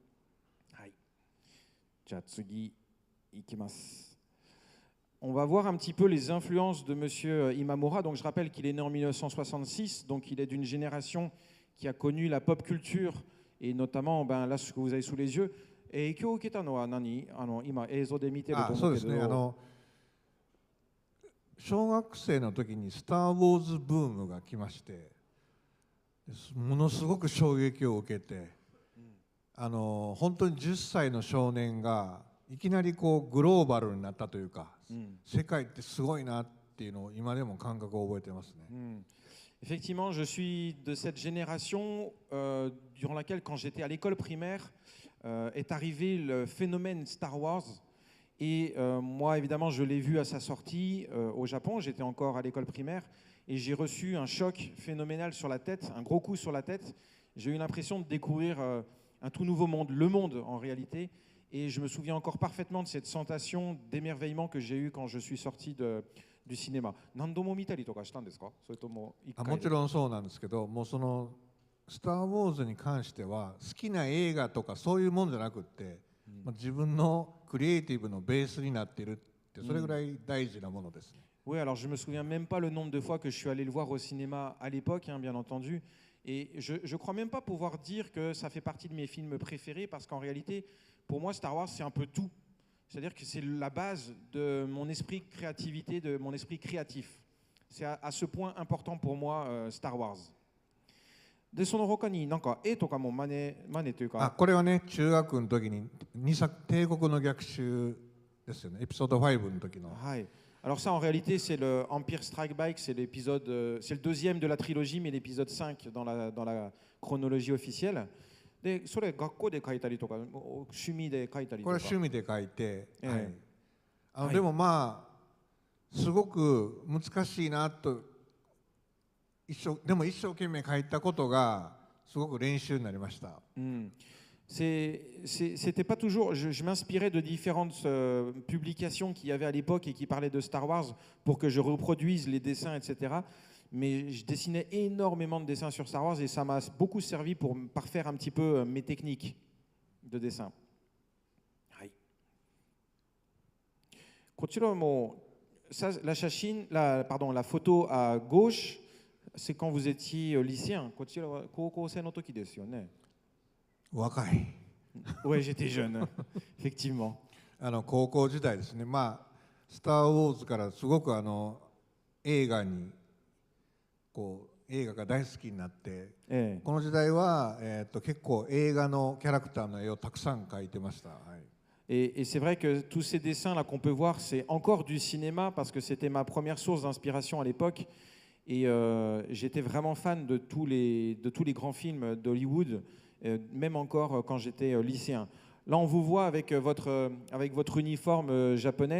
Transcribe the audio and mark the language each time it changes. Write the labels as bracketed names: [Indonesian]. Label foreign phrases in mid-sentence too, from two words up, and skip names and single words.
[French] On va voir un petit peu les influences de Monsieur Imamura. Donc je rappelle qu'il est né en 1966, donc il est d'une génération qui a connu la pop culture et notamment là ce que vous avez sous les yeux. [Japanese] 影響を受けたのは何？今映像で見てると思うけど。そうですね。小学生の時にスター・ウォーズブームが来まして、ものすごく衝撃を受けて、本当に10歳の少年がいきなりこうグローバルになったというか、世界ってすごいなっていうのを今でも感覚を覚えてますね。 [French] Effectivement, je suis de cette génération durant laquelle, quand j'étais à l'école primaire, est arrivé le phénomène Star Wars. Et moi, évidemment, je l'ai vu à sa sortie au Japon. J'étais encore à l'école primaire et j'ai reçu un choc phénoménal sur la tête, un gros coup sur la tête. J'ai eu l'impression de découvrir un tout nouveau monde, le monde en réalité. Et je me souviens encore parfaitement de cette sensation d'émerveillement que j'ai eue quand je suis sorti du cinéma. [Japanese] 何度も見たりとかしたんですか？それとも1回で？もちろんそうなんですけど、もうそのスター・ウォーズに関しては好きな映画とかそういうもんじゃなくって、自分のクリエイティブのベースになっているって、それぐらい大事なものですね。 [French] Oui, alors je me souviens même pas le nombre de fois que je suis allé le voir au cinéma à l'époque, bien entendu. Et je crois même pas pouvoir dire que ça fait partie de mes films préférés parce qu'en réalité, pour moi, Star Wars, c'est un peu tout. C'est-à-dire que c'est la base de mon esprit créativité, de mon esprit créatif. C'est à ce point important pour moi, Star Wars. [Japanese] でその他になんか絵とかも真似というか。これはね、中学の時に2作帝国の逆襲ですよね。エピソード5の時の。 [French] はい。Alors ça, en réalité, c'est le Empire Strike Back, c'est l'épisode, c'est le deuxième de la trilogie, mais l'épisode 5 dans la chronologie officielle. [Japanese] でそれ学校で描いたりとか趣味で描いたりとか。これは趣味で描いて、でもまあすごく難しいなとでも一生懸命描いたことがすごく練習になりました。 [French] C'était pas toujours. Je m'inspirais de différentes publications qu'il y avait à l'époque et qui parlaient de Star Wars pour que je reproduise les dessins, etc. Mais je dessinais énormément de dessins sur Star Wars et ça m'a beaucoup servi pour parfaire un petit peu mes techniques de dessin. La photo à gauche, c'est quand vous étiez lycéen. Oui, j'étais jeune, effectivement. [Japanese] 高校時代ですね。まあスター・ウォーズからすごく映画が大好きになって、この時代は結構映画のキャラクターの絵をたくさん描いてました。 [French] Et c'est vrai que tous ces dessins là qu'on peut voir, c'est encore du cinéma parce que c'était ma première source d'inspiration à l'époque. Et j'étais vraiment fan de tous les grands films d'Hollywood, même encore quand j'étais lycéen. Là, on vous voit avec votre uniforme japonais.